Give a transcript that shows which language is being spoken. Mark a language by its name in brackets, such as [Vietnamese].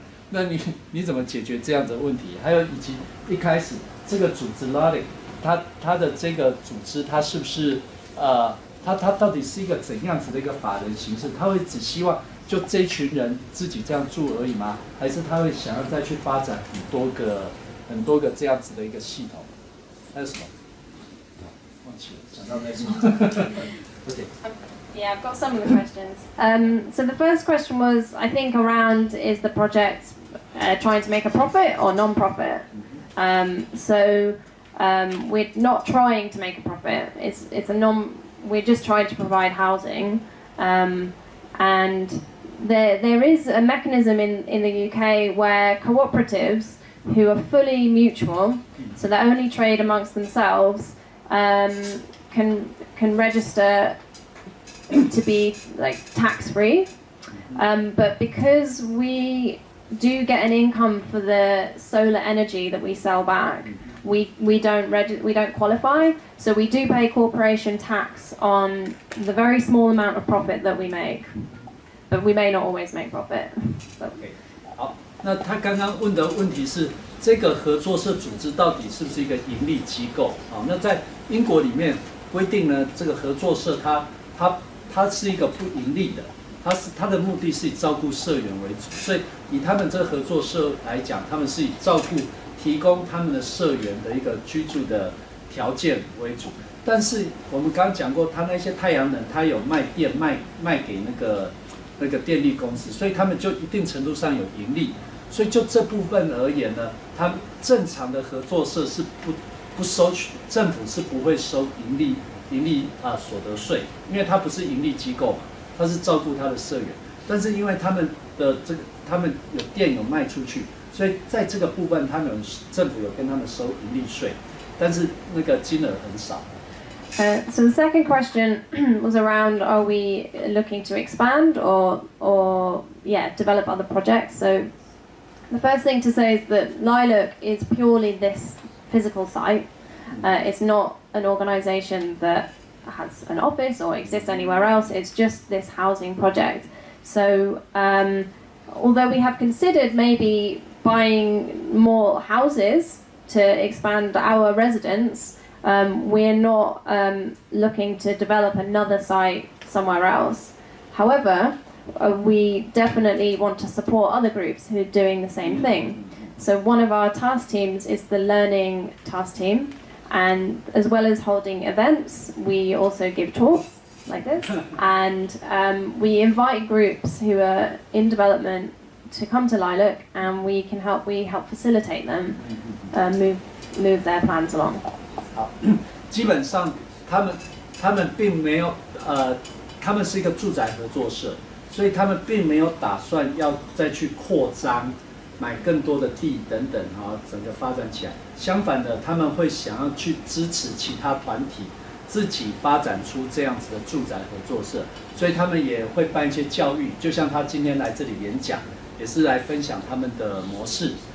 [Chinese] 那你怎么解决这样的问题？还有以及一开始这个组织 LALIC， 它的这个组织，它是不是它到底是一个怎样子的一个法人形式？它会只希望就这一群人自己这样住而已吗？还是他会想要再去发展很多个这样子的一个系统？还有什么？忘记了，想到再说。OK。 [English] Yeah, I've got some of the questions. So the first question was, I think, around is the project trying to make a profit or non-profit? We're not trying to make a profit. We're just trying to provide housing, and there is a mechanism in the UK where cooperatives who are fully mutual, so they only trade amongst themselves, can register to be like tax-free, but because we do get an income for the solar energy that we sell back, we don't qualify. So we do pay corporation tax on the very small amount of profit that we make, but we may not always make profit. [Chinese] OK， 好，那他刚刚问的问题是这个合作社组织到底是不是一个盈利机构？好，那在英国里面规定呢，这个合作社它是一个不盈利的，它的目的是以照顾社员为主，所以以他们这个合作社来讲，他们是以照顾提供他们的社员的一个居住的条件为主。但是我们刚刚讲过，他那些太阳能，他有卖电卖给那个电力公司，所以他们就一定程度上有盈利。所以就这部分而言呢，他们正常的合作社是不收取，政府是不会收盈利所得税，因为它不是盈利机构嘛，它是照顾它的社员。但是因为他们有电有卖出去，所以在这个部分，政府有跟他们收盈利税，但是那个金额很少。 [English] So the second question was around, are we looking to expand or develop other projects? So the first thing to say is that Lilac is purely this physical site. It's not an organisation that has an office or exists anywhere else. It's just this housing project. So although we have considered maybe buying more houses to expand our residence, we're not looking to develop another site somewhere else. However, we definitely want to support other groups who are doing the same thing. So one of our task teams is the learning task team, and as well as holding events, we also give talks like this, and we invite groups who are in development to come to Lilac, and we help facilitate them move their plans along. [Chinese] 好，基本上他们并没有他们是一个住宅合作社，所以他们并没有打算要再去扩张，买更多的地等等整个发展起来。相反的，他们会想要去支持其他团体自己发展出这样子的住宅合作社，所以他们也会办一些教育，就像他今天来这里演讲，也是来分享他们的模式。